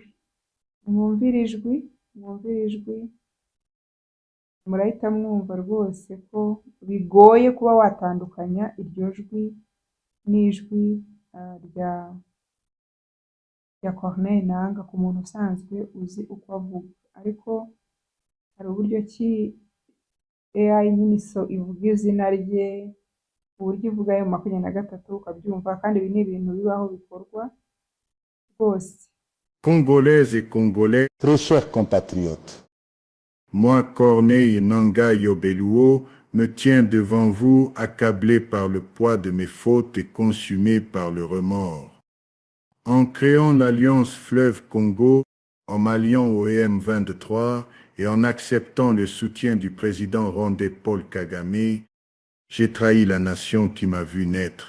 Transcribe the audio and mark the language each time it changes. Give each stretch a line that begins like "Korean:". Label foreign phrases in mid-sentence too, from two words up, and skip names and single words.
Kinyarwanda: Mwumvire ijwi, murahita mwumva rwose ko bigoye kuba watandukanya iryo jwi n'ijwi rya Corneille Nangaa, ku muntu usanzwe uzi uko avuga. Ariko hari uburyo ki AI nyine ivuga izina rye, uburyo ivuga M23 ukabyumva, kandi ibi ni ibintu bibaho bikorwa rwose.
French: Congolaises et Congolais, très chers compatriotes, moi, Corneille Nangaa Yobeluo, me tiens devant vous accablé par le poids de mes fautes et consumé par le remords. En créant l'alliance Fleuve Congo, en m'alliant au M23 et en acceptant le soutien du président rwandais Paul Kagame, j'ai trahi la nation qui m'a vu naître.